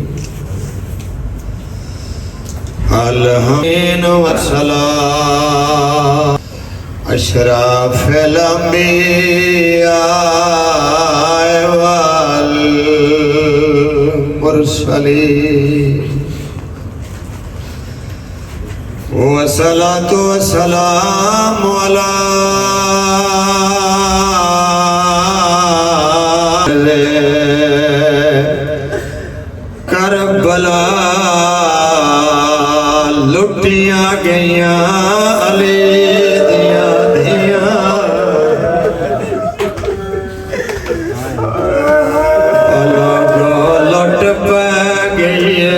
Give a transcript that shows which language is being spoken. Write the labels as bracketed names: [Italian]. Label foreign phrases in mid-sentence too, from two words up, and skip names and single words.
[Arabic] الحمد لله والسلام أشرف الأنبياء والمرسلين والصلاة والسلام على [Punjabi] کربلا لٹیا گئیاں علی دیاں دیاں لٹ پے گئی